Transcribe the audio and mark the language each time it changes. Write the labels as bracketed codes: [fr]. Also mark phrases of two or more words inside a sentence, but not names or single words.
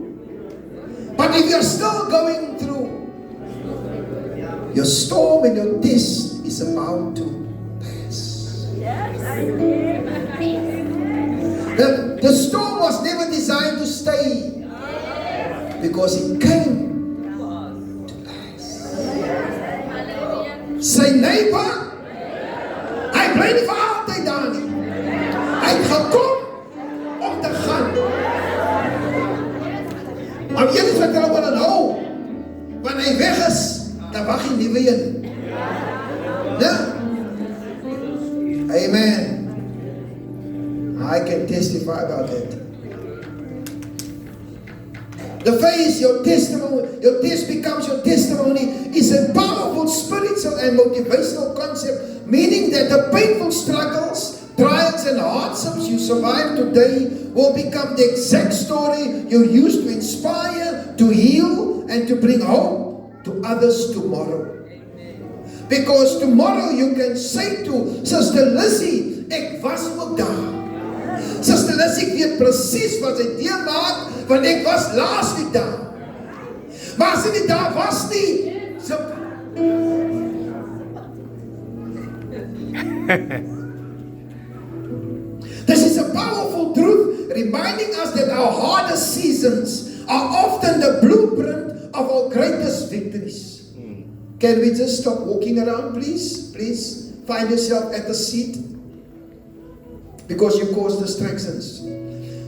[en] But if you're still going through, your storm and your test is about to pass. The storm was never designed to stay, because it came to pass. Say neighbor, [af] I bly nie vir altyd daar nie. Hy het gekom om te gaan. Maar jy is wat jy wil hou. Wanneer hy weg is, dan wag hy nie weer een. Ja? Amen. [en] I can testify about that. The phrase, your testimony, your test becomes your testimony, is a powerful spiritual and motivational concept, meaning that the painful struggles, trials and hardships you survive today will become the exact story you use to inspire, to heal, and to bring hope to others tomorrow. Because tomorrow you can say to Sister Lizzie, [af] ek was ook daar. Sister Lizzie, ek weet precies wat sy deurmaak, want ek was laas week daar. Maar as sy nie daar was nie, [en] This is a powerful truth, reminding us that our hardest seasons are often the blueprint of our greatest victories. Can we just stop walking around, please? Please find yourself at the seat, because you cause distractions.